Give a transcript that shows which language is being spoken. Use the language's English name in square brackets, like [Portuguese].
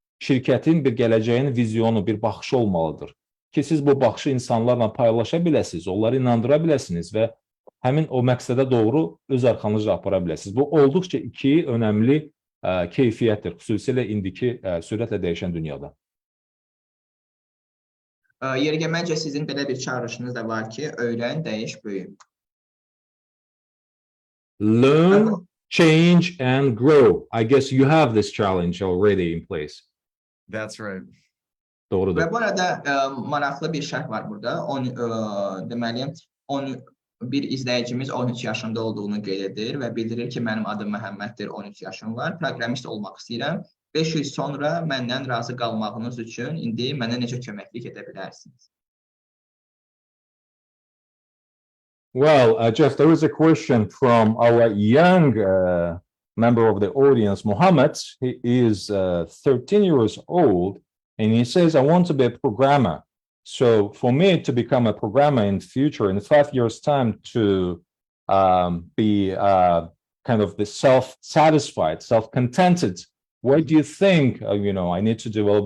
[Azerbaijani] Şirkətin bir gələcəyin vizyonu, bir baxışı olmalıdır ki, siz bu baxışı insanlarla paylaşa biləsiniz, onları inandıra biləsiniz və həmin o məqsədə doğru öz arxanızca apara biləsiniz. Bu olduqca iki önəmli keyfiyyətdir, xüsusilə indiki sürətlə dəyişən dünyada. Yerdə məncə sizin belə bir çağırışınız da var ki, öyrən, dəyiş, böyü. [English] Learn, change, and grow. I guess you have this challenge already in place. That's right. [Azerbaijani] Doğrudur. Və bu arada maraqlı bir şərh var burada. Deməli, bir izləyicimiz 13 yaşında olduğunu qeyd edir və bildirir ki, mənim adım Məhəmməddir, 13 yaşım var, proqramist olmaq istəyirəm. 5 il sonra məndən razı qalmağınız üçün indi mənə necə köməklik edə bilərsiniz? [English] Well, Jeff, there is a question from our young member of the audience, Mohammed. He is 13 years old, and he says, I want to be a programmer. So for me to become a programmer in the future, in 5 years' time, to be kind of the self-satisfied, self-contented, what do you think, I need to develop?